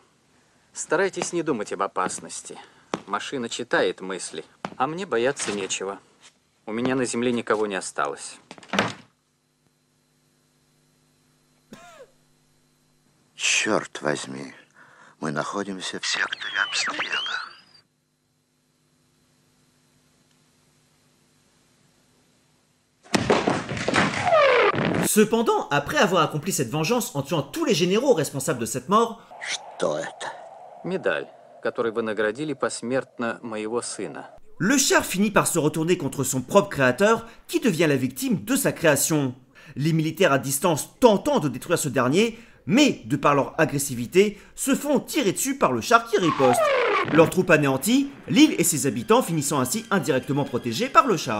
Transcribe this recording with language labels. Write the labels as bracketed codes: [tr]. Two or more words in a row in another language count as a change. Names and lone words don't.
[ru] Старайтесь не думать об опасности. Машина читает мысли, а мне бояться нечего. У меня на земле никого не осталось. Черт возьми, мы находимся в секторе обстрела. [fr] Cependant, après avoir accompli cette vengeance en tuant tous les généraux responsables de cette mort, [ru] Что это? Медаль, которой вы наградили посмертно моего сына. [fr] le char finit par se retourner contre son propre créateur qui devient la victime de sa création. Les militaires à distance tentant de détruire ce dernier, mais de par leur agressivité, se font tirer dessus par le char qui riposte. Leur troupe anéantie, l'île et ses habitants finissant ainsi indirectement protégés par le char.